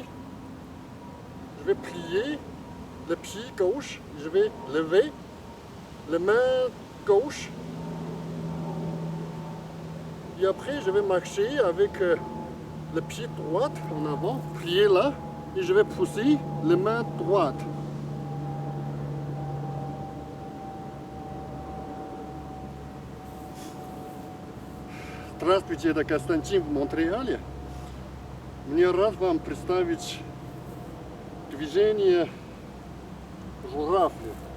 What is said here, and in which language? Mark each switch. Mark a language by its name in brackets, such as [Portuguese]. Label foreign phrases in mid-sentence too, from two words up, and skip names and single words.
[French] Je vais plier le pied gauche. Je vais lever la main gauche. Et après, je vais marcher avec le pied droit en avant, plier là, et je vais pousser la main droite. [Russian] Здравствуйте, это Константин в Монреале. Мне рад вам представить движение Журавля.